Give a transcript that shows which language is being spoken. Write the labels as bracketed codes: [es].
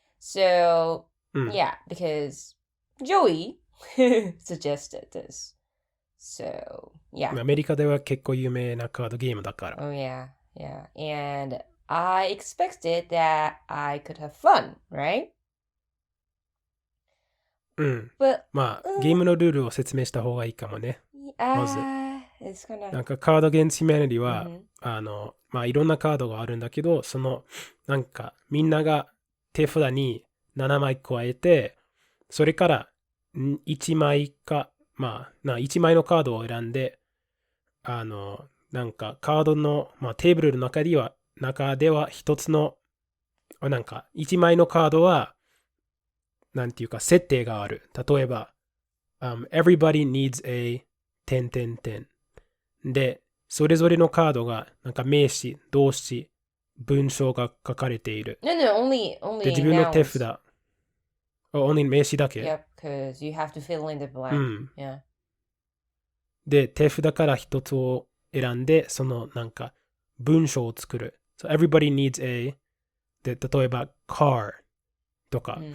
[en] So, yeah, because Joey suggested this. So, yeah. [ja] アメリカでは結構有名なカードゲームだから。 [en] Oh, yeah. And I expected that I could have fun, right? [ja] まあ、ゲームのルールを説明した方がいいかもね。まず。なんかカード against humanity は、まあいろんなカードがあるんだけど、そのなんかみんなが手札に7枚加えて、それから1枚か、まあ1枚のカードを選んで、なんかカードの、まあ、テーブルの中では一つの、なんか1枚のカードは、なんていうか設定がある。例えば、 [en] everybody needs a [ja] 10で、それぞれのカードがなんか名詞、動詞、文章が書かれている。 [en] No, only [ja] で、自分の手札。only 名詞だけ。 [en] Yep, because you have to fill in the blank. Yeah. [ja] で、手札から一つを選んで、そのなんか文章を作る。 [en] So everybody needs a で、 [ja] 例えば [en] car とか。